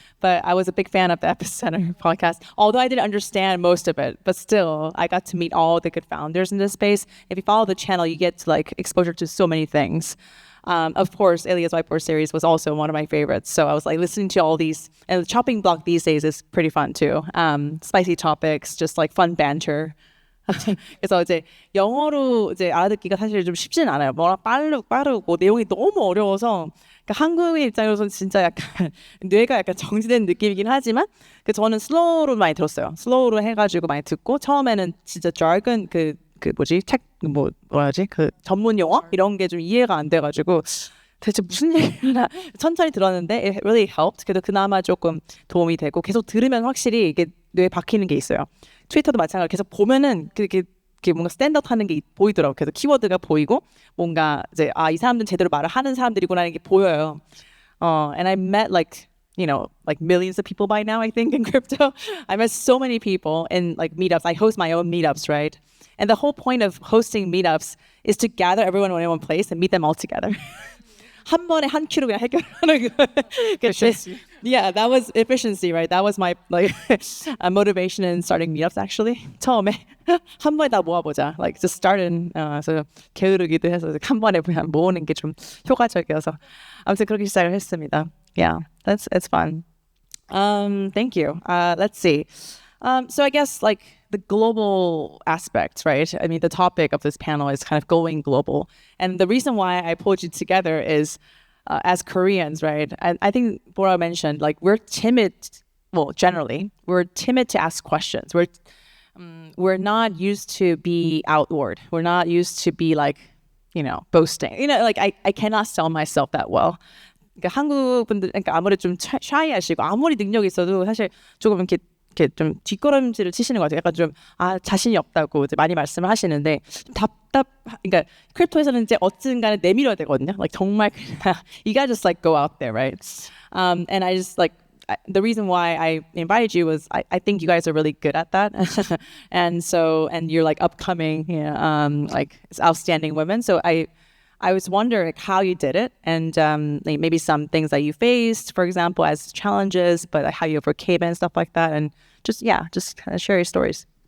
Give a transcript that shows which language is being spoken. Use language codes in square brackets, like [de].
[en] But I was a big fan of the Epicenter podcast, although I didn't understand most of it. But still, I got to meet all the good founders in this space. If you follow the channel, you get to like exposure to so many things. Of course, Elia's Whiteboard series was also one of my favorites. So I was like listening to all these, and the chopping block these days is pretty fun too. Spicy topics, just like fun banter. [ko] 그래서 이제 영어로 이제 알아듣기가 사실 좀 쉽진 않아요. 뭐라 빠르고 내용이 너무 어려워서 그러니까 한국인 입장으로서는 진짜 약간 뇌가 약간 정지된 느낌이긴 하지만 저는 슬로우로 많이 들었어요. 슬로우로 해가지고 많이 듣고 처음에는 진짜 jargon 그 뭐지 책 뭐라지 그 전문 용어 이런 게 좀 이해가 안 돼가지고 대체 무슨 얘기나 천천히 들었는데 [en] it really helped. [ko] 그래도 그나마 조금 도움이 되고 계속 들으면 확실히 이게 뇌에 박히는 게 있어요. 트위터도 마찬가지로 계속 보면은 그게 뭔가 스탠드아웃 하는 게 보이더라고요. 그래서 키워드가 보이고 뭔가 이제 이 사람들은 제대로 말을 하는 사람들이구나 이게 보여요. [en] And I met like millions of people by now, I think, in crypto. I met so many people in like meetups. I host my own meetups, right? And the whole point of hosting meetups is to gather everyone in one place and meet them all together. [ko] 한 번에 한 큐로 그냥 해결하는 거. [en] Efficiency. Yeah, that was efficiency, right? That was my like motivation in starting meetups actually. [ko] 처음에 한 번에 다 모아보자. [en] Like just starting. [ko] 그래서 게으르기도 해서 한 번에 그냥 모으는 게 좀 효과적이어서 아무튼 그렇게 시작을 했습니다. [en] Yeah, it's fun. Thank you. Let's see. So I guess like the global aspect, right? I mean, the topic of this panel is kind of going global. And the reason why I pulled you together is as Koreans, right? And I think Bora mentioned, like, we're timid, well, generally, we're timid to ask questions. We're not used to be outward. We're not used to be like, boasting. Like I cannot sell myself that well. [ko] 그러니까 한국 분들, 그러니까 아무래도 좀 샤이하시고 아무리 능력이 있어도 사실 조금 이렇게 좀 뒷걸음질을 치시는 것 같아요. 약간 좀 자신이 없다고 이제 많이 말씀을 하시는데 좀 그러니까 크립토에서는 이제 어쨌든 간에 내밀어야 되거든요. [en] Like [ko] 정말 [en] you gotta just like go out there, right? And I just like the reason why I invited you was I think you guys are really good at that, and you're like upcoming, like outstanding women. So I was wondering how you did it, and like maybe some things that you faced, for example, as challenges, but like how you overcame it and stuff like that, and just kind of share your stories.